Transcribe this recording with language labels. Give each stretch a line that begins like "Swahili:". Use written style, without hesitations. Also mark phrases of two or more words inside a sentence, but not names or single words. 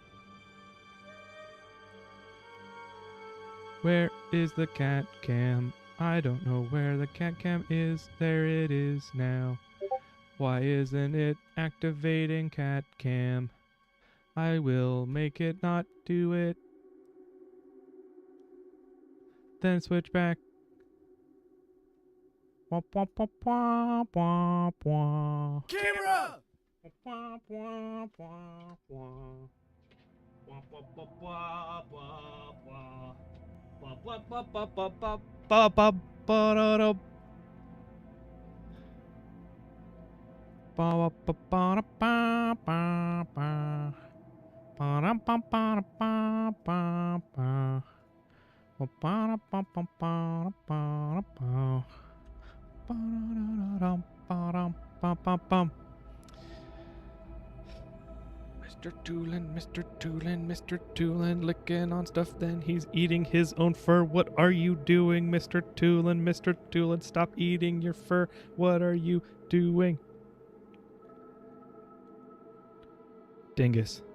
English: Where is the cat cam? I don't know where the cat cam is. There it is now. Why isn't it activating cat cam? I will make it not do it. Then switch back. Wah, wah, wah, wah, wah, wah. Camera! Wah, wah, wah, wah. Wah, wah, wah, wah, wah, wah. Wah, wah, wah, wah, wah, wah, wah, wah, ba-da-da. Ba, wah, ba, ba-da, ba, ba, ba. Ba-da, ba, ba, ba, ba, ba. Ba, ba, ba, ba, ba, ba, ba. Ba-da-da-da-dum, ba-dum, ba-ba-bum. Mr. Toolan, Mr. Toolan, licking on stuff, then he's eating his own fur. What are you doing, Mr. Toolan? Mr. Toolan, stop eating your fur. What are you doing? Dingus.